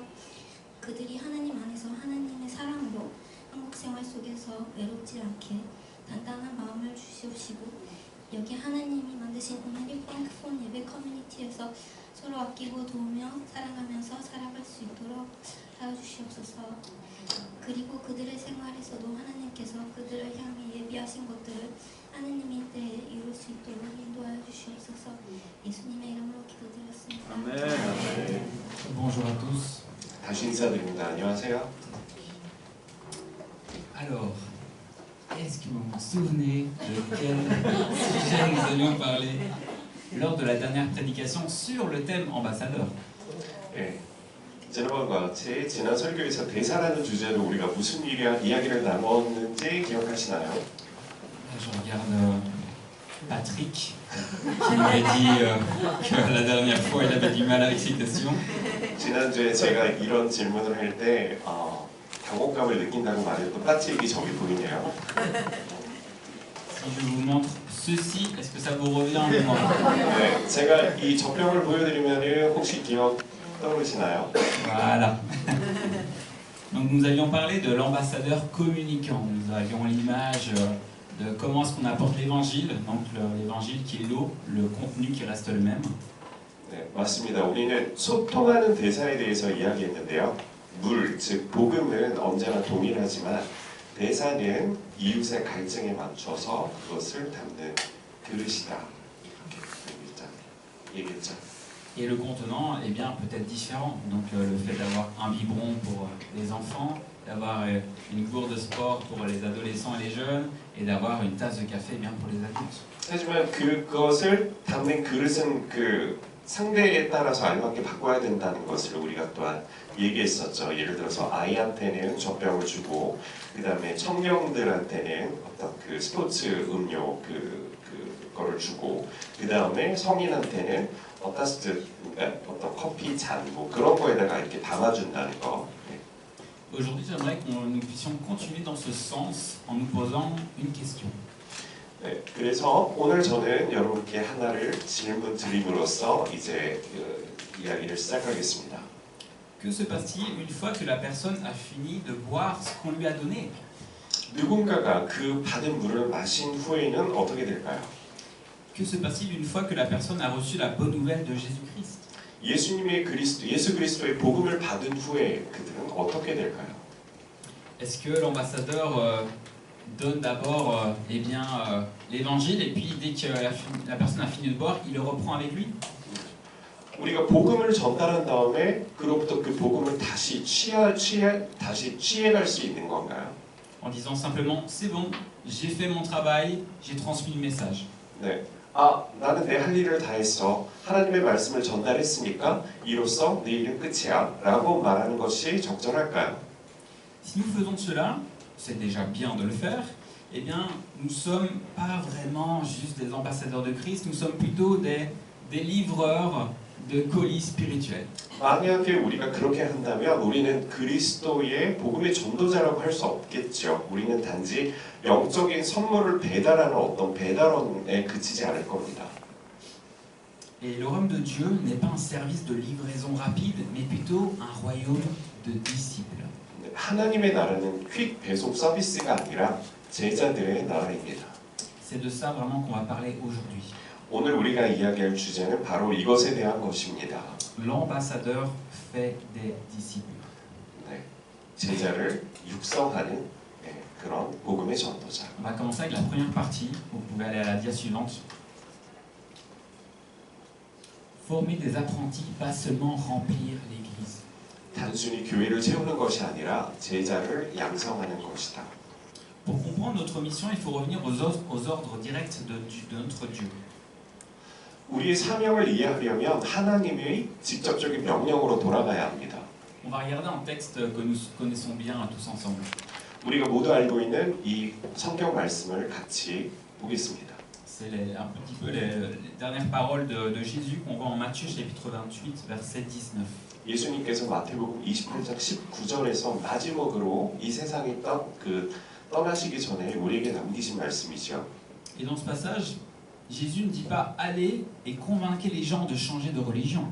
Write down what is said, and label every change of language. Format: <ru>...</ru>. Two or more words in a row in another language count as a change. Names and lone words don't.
<ko>그들이 하나님 안에서 하나님의 사랑으로 한국 생활 속에서 외롭지 않게 단단한 마음을 주시옵시고, 여기 하나님이 만드신 오늘의 프랑크폰 예배 커뮤니티에서 서로 아끼고 도우며 사랑하면서 살아갈 수 있도록 하여 주시옵소서. 그리고 그들의 생활에서도 하나님께서 그들을 향해 예비하신 것들을 하나님의 때에 이룰 수 있도록 인도하여 주시옵소서. 예수님의 이름으로 기도드렸습니다. 아멘.</ko> <fr>Bonjour à tous.</fr> <ko>다시 인사드립니다. 안녕하세요.</ko> <fr>Alors, est-ce que vous vous souvenez de quel sujet nous allions parler lors de la dernière prédication sur le thème ambassadeur?</fr> <ko>네. 지난번과 같이 지난 설교에서 대사라는 주제로 우리가 무슨 이야기를 나눴는지 기억하시나요?</ko> <fr>Je regarde Patrick qui m'avait dit que la dernière fois il avait du mal avec ces questions.</fr> <ko>지난주에 제가 이런 질문을 할 때 당혹감을 느낀다고 말했던 빠찌익이 저기 보이네요.</ko> <fr>Si je vous montre ceci, est-ce que ça vous revient en mémoire?</fr> <ko>네, 제가 이 젖병을 보여드리면 혹시 기억 떠오르시나요?</ko> <fr>Voilà. Donc nous allions parler de l'ambassadeur communicant. Nous avions l'image de comment est-ce qu'on apporte l'évangile, donc l'évangile qui est l'eau, le contenu qui reste le même.</fr> <ko>네, 맞습니다. 우리는 소통하는 대사에 대해서 이야기했는데요. 물, 즉 복음은 언제나 동일하지만 대사는 이웃의 갈증에 맞춰서 그것을 담는 그릇이다. 이렇게 얘기했죠.</ko> <fr>Et le contenant est bien peut-être différent. Donc le fait d'avoir un biberon pour les enfants, d'avoir une gourde de sport pour les adolescents et les jeunes, et d'avoir une tasse de café bien pour les adultes.</fr> <ko>하지만 그것을 담는 그릇은 그 상대에 따라서 알맞게 바꿔야 된다는 것을 우리가 또한 얘기했었죠. 예를 들어서 아이한테는 젖병을 주고 그 다음에 청년들한테는 어떤 그 스포츠 음료 그거를 주고 그 다음에 성인한테는 어떤 커피 잔 뭐 그런 거에다가 이렇게 담아준다는 거.</ko> <fr>Aujourd'hui, j'aimerais que nous puissions continuer dans ce sens en nous posant une question.</fr> <ko>네, 그래서 오늘 저는 여러분께 하나를 질문 드림으로써 이제 이야기를 시작하겠습니다.</ko> <fr>Que se passe-t-il une fois que la personne a fini de boire ce qu'on lui a donné?</fr> <ko>누군가가 그 받은 물을 마신 후에는 어떻게 될까요?</ko> <fr>Que se passe-t-il une fois que la personne a reçu la bonne nouvelle de Jésus-Christ?</fr> <ko>예수 그리스도의 복음을 받은 후에 그들은 어떻게 될까요?</ko> <fr>Est-ce que l'ambassadeur donne d'abord l'évangile et puis dès que la personne a fini de boire, il le reprend avec lui?</fr> <ko>우리가 복음을 전달한 다음에 그로부터 그 복음을 다시 취해갈 수 있는 건가요?</ko> <fr>En disant simplement c'est bon, j'ai fait mon travail, j'ai transmis le message.</fr> <ko>네. 나는 내 할 일을 다 했어. 하나님의 말씀을 전달했으니까 이로써 내 일은 끝이야. 라고 말하는 것이 적절할까요?</ko> <fr>Si nous faisons cela, c'est déjà bien de le faire, eh bien, nous ne sommes pas vraiment juste des ambassadeurs de Christ, nous sommes plutôt des livreurs de colis spirituels.</fr> <ko>만약에 우리가 그렇게 한다면 우리는 그리스도의 복음의 전도자라고 할 수 없겠죠. 우리는 단지 영적인 선물을 배달하는 어떤 배달원에 그치지 않을 겁니다.</ko> <fr>Et le royaume de Dieu n'est pas un service de livraison rapide, mais plutôt un royaume de disciples.</fr> <ko>하나님의 나라는 퀵 배송 서비스가 아니라 제자들의 나라입니다.</ko> <fr>C'est de ça vraiment qu'on va parler aujourd'hui.</fr> <ko>오늘 우리가 이야기할 주제는 바로 이것에 대한 것입니다.</ko> <fr>L'ambassadeur fait des disciples.</fr> <ko>네, 제자를 육성하는 그런 복음의 전도자.</ko> <fr>On va commencer avec la première partie. Vous pouvez aller à la dia suivante. Former des apprentis, pas seulement remplir l'église.</fr> <ko>단순히 교회를 채우는 것이 아니라 제자를 양성하는 것이다.</ko> <fr>Pour comprendre notre mission, il faut revenir aux ordres directs de notre Dieu.</fr> <ko>우리의 사명을 이해하려면 하나님의 직접적인 명령으로 돌아가야 합니다.</ko> <fr>On va regarder un texte que nous connaissons bien tous ensemble.</fr> <ko>우리가 모두 알고 있는 이 성경 말씀을 같이 보겠습니다.</ko> <fr>C'est un petit peu les dernières paroles de Jésus qu'on voit en Matthieu chapitre 28 verset 19.</fr> <ko>예수님께서 마태복음 28장 19절에서 마지막으로 이 세상에 떠나시기 전에 우리에게 남기신 말씀이죠.</ko> <fr>Et dans ce passage, Jésus ne dit pas allez et convainquez les gens de changer de religion.</fr>